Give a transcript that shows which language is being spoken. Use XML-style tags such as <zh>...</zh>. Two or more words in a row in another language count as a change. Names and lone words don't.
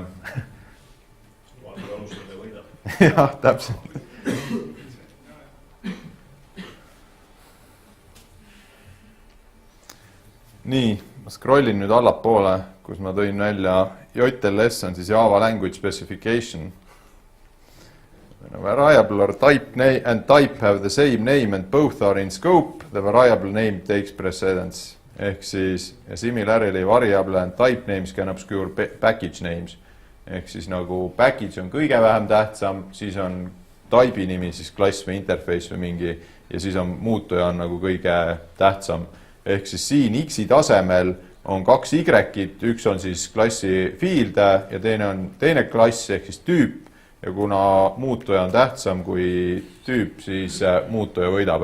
<et>Valge alustada ja võida. Jah, täpselt. Nii, ma scrollin nüüd allapoole, kus ma tõin välja JLS on siis Java Language Specification.</et> <en>The variable or type name and type have the same name and both are in scope. The variable name takes precedence.</en> <et>Ehk siis</et> <en>similarly variable and type names can obscure package names.</en> <et>Ehk siis nagu package on kõige vähem tähtsam, siis on type'i nimi, siis klass või interface või mingi, ja siis on muutuja on nagu kõige tähtsam. Ehk siis siin X-i tasemel on 2 Y-id, üks on siis klassi field ja teine klass ehk siis tüüp ja kuna muutuja on tähtsam kui tüüp, siis muutuja võidab.</et>